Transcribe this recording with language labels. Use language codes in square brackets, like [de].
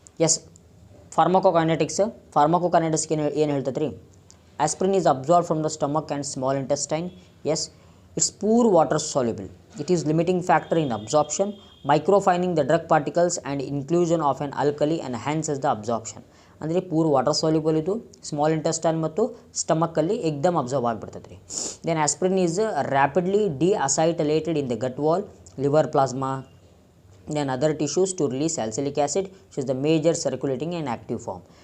[kn] S, ಫಾರ್ಮಕೋಕೈನೆಟಿಕ್ಸ್ ಏನು ಹೇಳ್ತೈತೆ ರೀ? [en] Aspirin is absorb from the stomach and small intestine. Yes, it's poor water soluble. It is limiting factor in absorption. Microfining the drug particles and inclusion of an alkali enhances the absorption. [kn] ಅಂದರೆ poor water soluble ಇದು, small intestine ಮತ್ತು ಸ್ಟಮಕ್ಕಲ್ಲಿ ಎಕ್ದಮ್ observe ಆಗಿಬಿಡ್ತೈತೆ ರೀ. [en] Then aspirin is rapidly deacetylated in the gut wall, liver plasma, then other tissues to release salicylic acid which is the major circulating and active form.